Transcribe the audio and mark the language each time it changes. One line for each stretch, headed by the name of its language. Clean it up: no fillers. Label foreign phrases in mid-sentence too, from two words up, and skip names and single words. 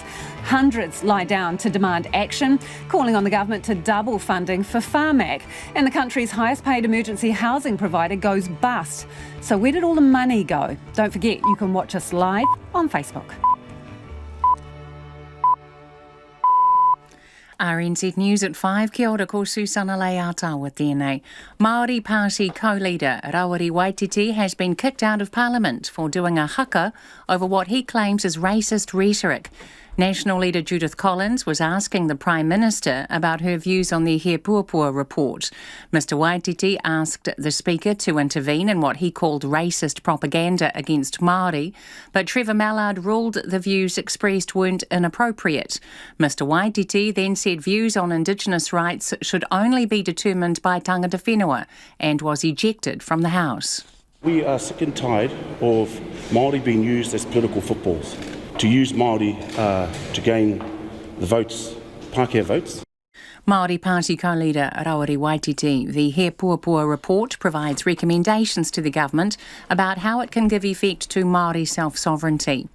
English: Hundreds lie down to demand action, calling on the government to double funding for Pharmac. And the country's highest paid emergency housing provider goes bust. So where did all the money go? Don't forget, you can watch us live on Facebook. RNZ News at 5.
Māori: Kia ora, ko Susana Leatawa tēnei.
English: Māori Party co-leader Rawiri Waititi has been kicked out of Parliament for doing a haka over what he claims is racist rhetoric. National leader Judith Collins was asking the Prime Minister about her views on the He Puapua report. Mr Waititi asked the Speaker to intervene in what he called racist propaganda against Māori, but Trevor Mallard ruled the views expressed weren't inappropriate. Mr Waititi then said views on Indigenous rights should only be determined by
Māori: tangata whenua
English: and was ejected from the House. We are sick and tired of Māori being used as political footballs, to use Māori to gain the votes, Pākehā votes. Māori Party co-leader Rawiri Waititi. The He Puapua report provides recommendations to the government about how it can give effect to Māori self-sovereignty.